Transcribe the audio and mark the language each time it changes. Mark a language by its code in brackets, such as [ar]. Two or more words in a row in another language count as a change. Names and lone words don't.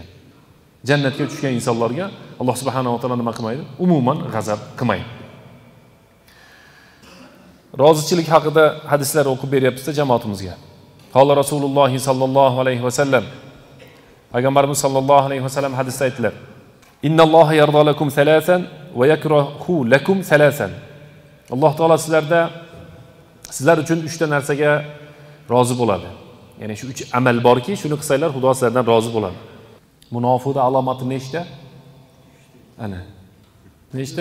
[uz] Jannatga tushgan insonlarga [ar] الله سبحانه وتعالى [uz] nima qilmaydi? Umuman g'azab qilmaydi. Rozichilik haqida hadislar o'qib beryapmiz jamoatimizga. [ar] قال رسول الله صلى الله عليه وسلم. Payg'ambarimiz صلى الله عليه وسلم [uz] hadisda aytdilar: [ar] إن الله يرضى لكم ثلاثا ويكره لكم ثلاثا. [uz] Alloh taolo sizlar uchun 3 ta narsaga rozi bo'ladi. Ya'ni shu 3 amal borki, shuni qilsanglar Xudo sizlardan rozi bo'ladi. Munofiqning alomati nechta? Ana. Nechta?